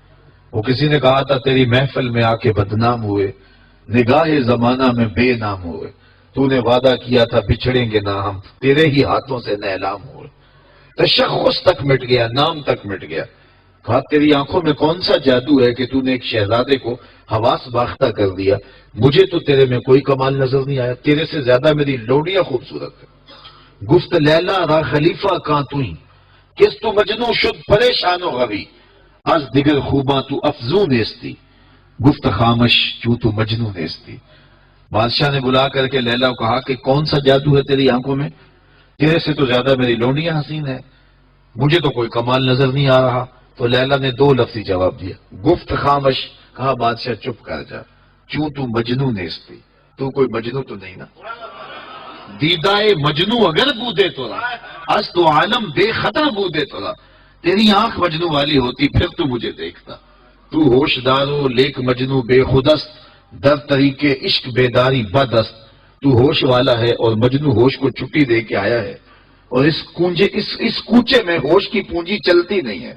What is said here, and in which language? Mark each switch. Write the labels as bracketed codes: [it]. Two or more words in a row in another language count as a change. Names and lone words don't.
[ur] وہ کسی نے کہا تھا تیری محفل میں آ کے بدنام ہوئے، نگاہ زمانہ میں بے نام ہوئے، تو نے وعدہ کیا تھا بچھڑیں گے نہ ہم، تیرے ہی ہاتھوں سے نیلام ہوئے۔ تشخص تک مٹ گیا، نام تک مٹ گیا۔ کہا تیری آنکھوں میں کون سا جادو ہے کہ تو نے ایک شہزادے کو حواس باختہ کر دیا؟ مجھے تو تیرے میں کوئی کمال نظر نہیں آیا، تیرے سے زیادہ میری لوڈیاں خوبصورت ہے۔ [fa] گفت لیلا را خلیفہ کاں توئی، کس تو مجنوں شد پریشان و غوی، از دیگر خوباں تو افزوں نیستی، گفت خامش چوں تو مجنوں نیستی۔ [ur] بادشاہ نے بلا کر کے لیلا کو کہا کہ کون سا جادو ہے تیری آنکھوں میں؟ تیرے سے تو زیادہ میری لونڈیاں حسین ہے، مجھے تو کوئی کمال نظر نہیں آ رہا۔ تو لیلا نے 2 لفظی جواب دیا، [fa] گفت خامش، [ur] کہا بادشاہ چپ کر جا، [fa] چوں تو مجنوں نیستی، [ur] تو کوئی مجنوں تو نہیں نا۔ [fa] دیدائے مجنوں اگر بودے تو رہا، از تو عالم بے خطر بودے تو رہا، [ur] تیری آنکھ مجنوں والی ہوتی پھر تو مجھے دیکھتا۔ [fa] تو ہوش دارو لیک مجنوں بے خودست، در طریقے عشق بیداری بدست، [ur] تو ہوش والا ہے اور مجنوں ہوش کو چھٹی دے کے آیا ہے، اور اس کوچے میں ہوش کی پونجی چلتی نہیں ہے۔